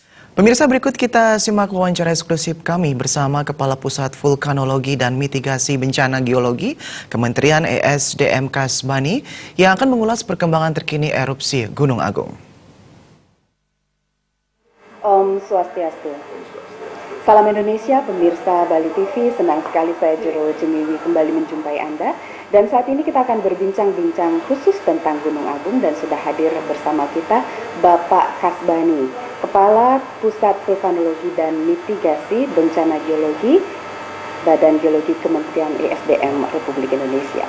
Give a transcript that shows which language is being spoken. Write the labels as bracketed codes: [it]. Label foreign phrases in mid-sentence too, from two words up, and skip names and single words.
[id] Pemirsa, berikut kita simak wawancara eksklusif kami bersama Kepala Pusat Vulkanologi dan Mitigasi Bencana Geologi Kementerian ESDM Kasbani yang akan mengulas perkembangan terkini erupsi Gunung Agung. [ban] Om Swastiastu. [id] Salam Indonesia, pemirsa Bali TV. Senang sekali saya Jero Jemiwi kembali menjumpai Anda. Dan saat ini kita akan berbincang-bincang khusus tentang Gunung Agung dan sudah hadir bersama kita Bapak Kasbani, Kepala Pusat Vulkanologi dan Mitigasi Bencana Geologi Badan Geologi Kementerian ESDM Republik Indonesia.